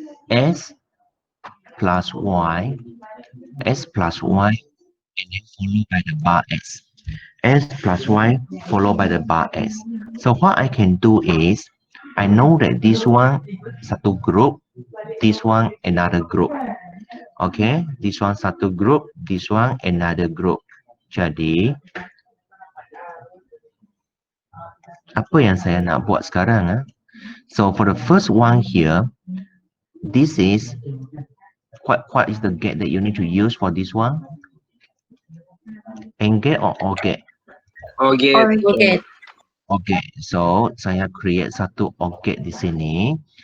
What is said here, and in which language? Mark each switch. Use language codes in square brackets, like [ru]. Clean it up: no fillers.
[en] S plus Y, S plus Y, and then followed by the bar S. S plus Y followed by the bar S. So what I can do is, I know that this one satu group, this one another group. Okay, this one satu group, this one another group. [ms] Jadi, apa yang saya nak buat sekarang? [en] So for the first one here, this is what is the gate that you need to use for this one? AND gate or OR gate? OR gate. Okay. [ms] Okay, so saya create satu OR gate di sini.